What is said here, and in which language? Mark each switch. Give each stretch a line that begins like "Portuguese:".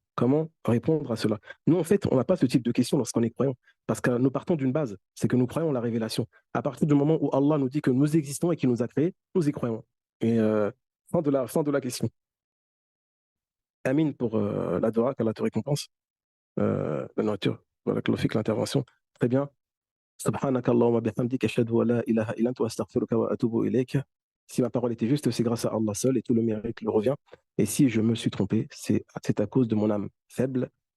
French: Comment répondre à cela? Nous, en fait, on n'a pas ce type de questions lorsqu'on est croyant, parce que nous partons d'une base, c'est que nous croyons la révélation. À partir du moment où Allah nous dit que nous existons et qu'il nous a créés, nous y croyons. Et fin de la question. Amin pour la dua, qu'Allah te récompense, la nourriture, voilà, que l'intervention. Très bien.
Arabic: سبحانك اللهم بحمدك أشهد أن لا إله إلا أنت وأستغفرك وأتوب إليك.
French: Si ma parole était juste, c'est grâce à Allah seul et tout le mérite lui revient. Et si je me suis trompé, c'est à cause de mon âme faible.